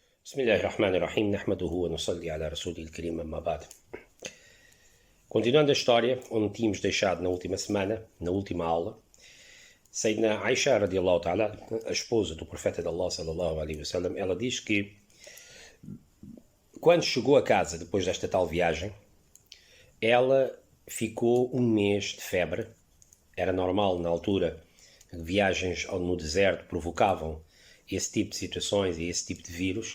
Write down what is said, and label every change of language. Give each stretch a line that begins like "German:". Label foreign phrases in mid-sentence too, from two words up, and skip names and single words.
Arabic: بسم الله الرحمن الرحيم نحمده ونصلي على رسوله الكريم أما بعد.
Portuguese: Continuando a história onde tínhamos deixado na última semana, na última aula,
Arabic: سيدتنا عائشة رضي الله تعالى,
Portuguese: a esposa do profeta de Allah
Arabic: صلى الله عليه وسلم,
Portuguese: ela diz que quando chegou a casa depois desta tal viagem, ela ficou um mês de febre. Era normal na altura, viagens no deserto provocavam esse tipo de situações e esse tipo de vírus.